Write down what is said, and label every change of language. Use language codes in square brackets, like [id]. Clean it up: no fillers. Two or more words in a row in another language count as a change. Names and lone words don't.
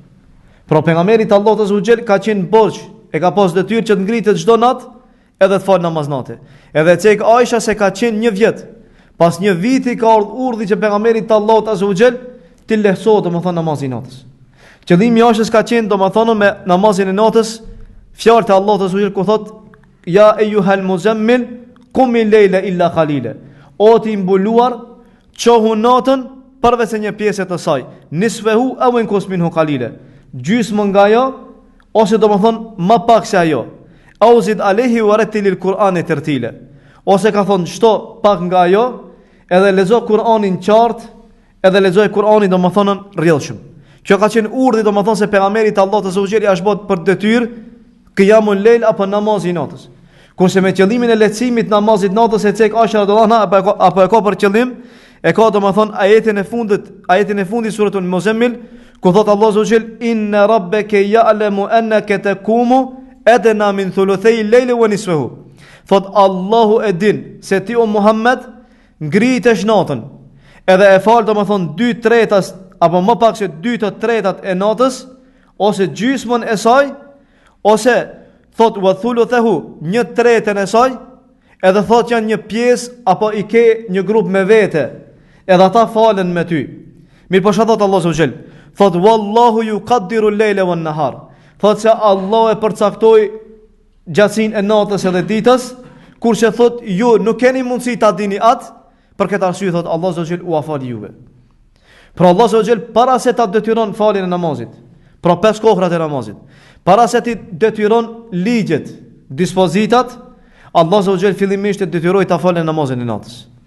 [sq] Pra pejgamberit Allahut [ar] عز وجل [sq] ka qenë borxh, e ka pas detyrë që të ngritet çdo natë edhe të falë namaz natë. Edhe cek Aisha se ka qenë një vjet. Pas një viti ka ardhur urdhri që pejgamberit Allahut [ar] عز وجل [sq] të lehtësohet domethënë namazi i natës. Qëllimi i Aishës ka qenë domethënë me namazin e natës, fjalët e Allahut [ar] عز وجل [sq] ku thot: [ar] "يا أيها المزمل قم الليل إلا قليلا." [sq] O ti mbuluar, çohu natën përveç se një pjesë të saj. [ar] نصفه أو انقص منه قليلا. [sq] Gjysmën nga ajo ose domethënë më pak se ajo. [ar] أو زد عليه ورتل القرآن ترتيلا. [sq] Ose ka thonë çto pak nga ajo, edhe lexo Kur'anin qartë, edhe lexoj Kur'anin domethënë rrjedhshëm. Kjo ka qenë urdhë domethënë se pejgamberit Allahut [ar] عز وجل [sq] është bërë për detyrë [ar] قيام الليل [sq] apo namazi i natës. Kurse me qëllimin e lehtësimit namazit natës e cek Aisha [ar] رضي الله عنها [sq] apo e ka për qëllim, e ka domethënë ajetin e fundit [ar] سورة المزمل, [sq] ku thot Allahu [ar] عز وجل: "إن ربك يعلم أنك تقوم أدنى من ثلثي الليل ونصفه." [sq] Thot Allahu e din se ti o Muhammed ngritesh natën, edhe e fal domethënë 2/3 apo më pak se 2/3 e natës, ose gjysmën e saj, ose thot [ar] وثلثه [sq] 1/3 e saj, edhe thot janë një pjesë apo i ke një grup me vete, edhe ata falen me ty. Mirë po thot Allahu [ar] سبحانه وتعالى, [sq] thot [ar] والله يقدر الليل والنهار. [sq] Thot se Allah e përcaktoi gjatësinë e natës edhe ditës, kurse thot ju nuk keni mundësi ta dini atë, për këtë arsye thot Allahu [ar] سبحانه وتعالى [sq] u afal juve. Pra Allah [ar] سبحانه وتعالى [sq] para se ta detyron faljen e namazit, pra 5 kohrat e namazit, para se ti detyron ligjet, dispozitat, Allah [ar] سبحانه وتعالى [sq] fillimisht e detyroi ta falën namazin e natës.